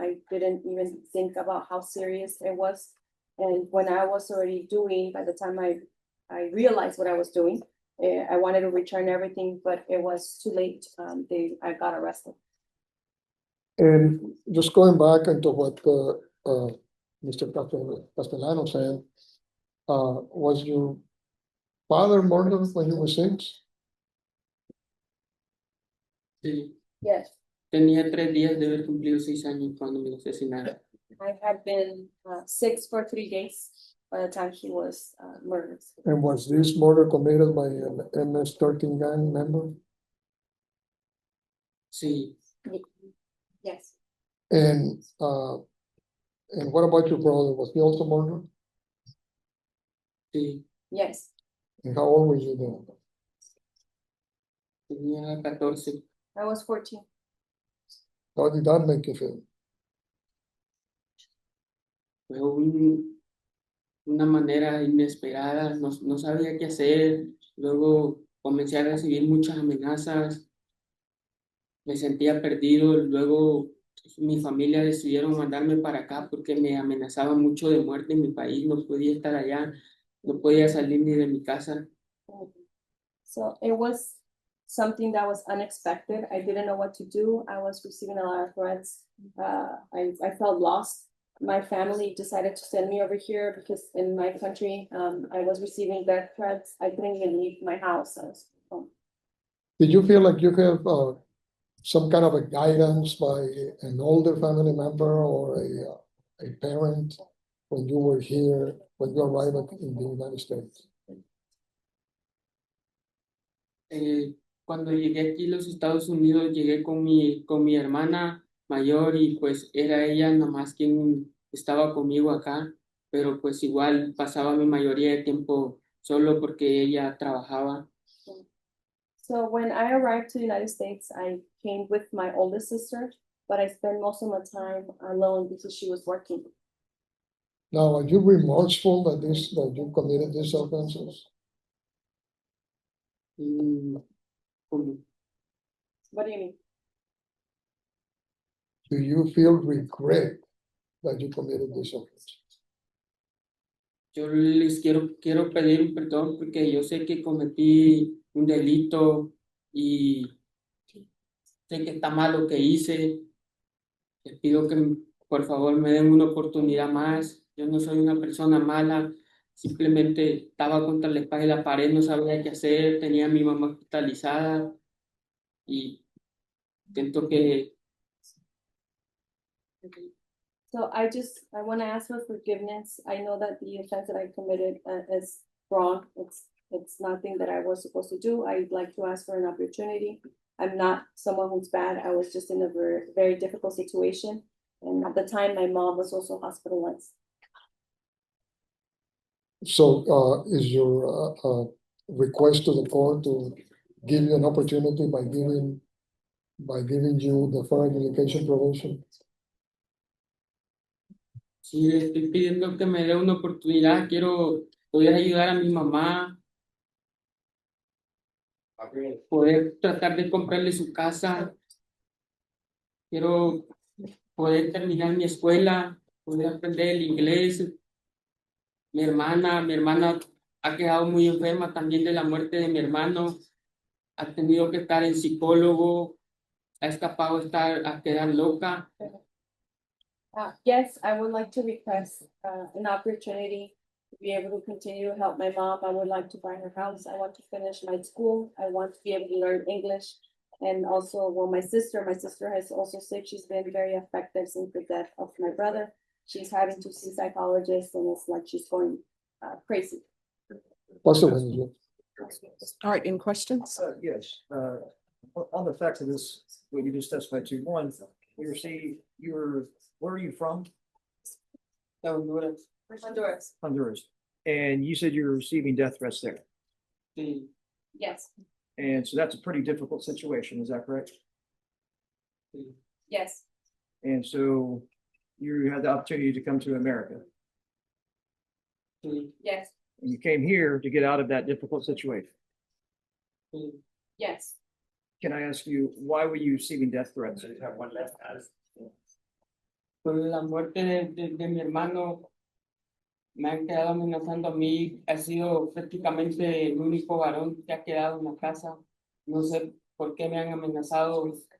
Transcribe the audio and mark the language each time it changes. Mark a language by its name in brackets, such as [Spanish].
[English] I didn't even think about how serious it was. And when I was already doing, by the time I realized what I was doing, I wanted to return everything, but it was too late. I got arrested. And just going back into what Mr. Castellano said, was your father murdered when you were 6? [Spanish] Sí, [English] Yes, [Spanish] tenía 3 días de haber cumplido 6 años cuando me asesinaron. [English] I had been 6 for 3 days by the time he was murdered. And was this murder committed by an MS-13 gang member? [Spanish] Sí, [English] Yes, And what about your brother? Was he also murdered? [Spanish] sí, [English] yes. And how old were you then? [Spanish] tenía 14. [English] I was 14. How did that make you feel? [Spanish] Fue una manera inesperada, no sabía qué hacer. Luego comencé a recibir muchas amenazas, me sentía perdido. Luego mi familia decidieron mandarme para acá porque me amenazaban mucho de muerte en mi país. No podía estar allá, no podía salir ni de mi casa. [English] So it was something that was unexpected. I didn't know what to do. I was receiving a lot of threats. I felt lost. My family decided to send me over here because in my country, I was receiving death threats. I couldn't even leave my house. Did you feel like you have some kind of a guidance by an older family member or a parent when you were here, when you arrived in the United States? [Spanish] Cuando llegué aquí a los Estados Unidos, llegué con mi hermana mayor y pues era ella nomás quien estaba conmigo acá, pero pues igual pasaba mi mayoría de tiempo solo porque ella trabajaba. [English] So when I arrived to the United States, I came with my oldest sister, but I spent most of my time alone because she was working. Now, are you remorseful that you committed these offenses? [Spanish] Mm, como- [English] What do you mean? Do you feel regret that you committed these offenses? [Spanish] Yo les quiero pedir un perdón porque yo sé que cometí un delito y sé que está mal lo que hice. Les pido que por favor me den una oportunidad más. Yo no soy una persona mala, simplemente estaba contra la espalda y la pared, no sabía qué hacer, tenía a mi mamá hospitalizada y siento que [English] So I want to ask for forgiveness. I know that the offense that I committed is wrong. It's nothing that I was supposed to do. I'd like to ask for an opportunity. I'm not someone who's bad. I was just in a very, very difficult situation. And at the time, my mom was also hospitalized. So, is your request to the court to give you an opportunity by giving you the foreign education probation? [Spanish] sí le estoy pidiendo que me dé una oportunidad, quiero poder ayudar a mi mamá, poder tratar de comprarle su casa, quiero poder terminar mi escuela, poder aprender el inglés. Mi hermana ha quedado muy enferma también de la muerte de mi hermano, ha tenido que estar en psicólogo, ha escapado a quedar loca. [English] Yes, I would like to request an opportunity to be able to continue to help my mom. I would like to buy her house. I want to finish my school. I want to be able to learn English. And also, well, my sister has also said she's been very affected since the death of my brother. She's having to see psychologists and it's like she's going crazy. Possibly. All right, any questions? Yes, On the facts of this, what you just testified to, one, you're saying where are you from? Honduras. Honduras. Honduras. And you said you're receiving death threats there. [Spanish] Sí, [English] Yes, And so that's a pretty difficult situation, is that correct? [Spanish] sí, [English] yes, And so you had the opportunity to come to America [Spanish] sí, [English] yes, and you came here to get out of that difficult situation. [Spanish] sí. [English] yes. Can I ask you, why were you receiving death threats? [Spanish] Por la muerte de mi hermano, me han quedado amenazando a mí. Ha sido prácticamente el único varón que ha quedado en la casa. No sé por qué me han amenazado.